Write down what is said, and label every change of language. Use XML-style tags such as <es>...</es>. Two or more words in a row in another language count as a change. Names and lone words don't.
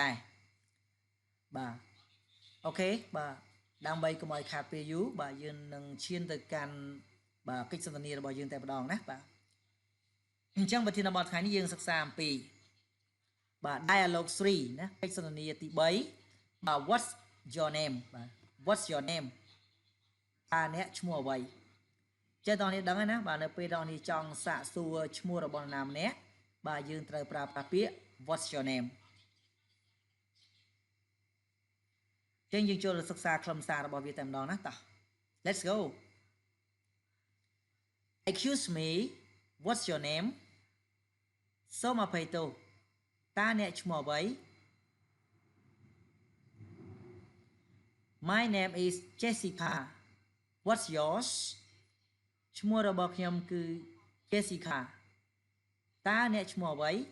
<km>ដែរបាទអូខេបាទដើម្បីកុំឲ្យខាតពេលយូរបាទយើងនឹងឈានទៅកាន់បាទកិច្ចសន្ទនារបស់យើងតែម្ដងណាបាទអញ្ចឹងប្រធានបទថ្ងៃនេះយើងសិក្សាអំពីបាទ dialogue 3ណាកិច្ចសន្ទនាទី3បាទ</km> <en>what's your name</en> <km>បាទ</km> <en>what's your name</en> <km>តើអ្នកឈ្មោះអ្វីចេះតោះនេះដឹងហើយណាបាទនៅពេលតោះនេះចង់សាកសួរឈ្មោះរបស់នរណាម្នាក់បាទយើងត្រូវប្រើប្រាស់ពាក្យ</km> <en>what's your name</en> <km>ចឹងយើងចូលទៅសិក្សាខ្លឹមសាររបស់វាតែម្ដងណាតោះ</km> <en>Let's go Excuse me what's your name</en> <km>សូមអភ័យទោសតើអ្នកឈ្មោះអ្វី</km> <en>My name is Jessica What's yours</en> <km>ឈ្មោះរបស់ខ្ញុំគឺ Jessica តើអ្នកឈ្មោះអ្វី</km>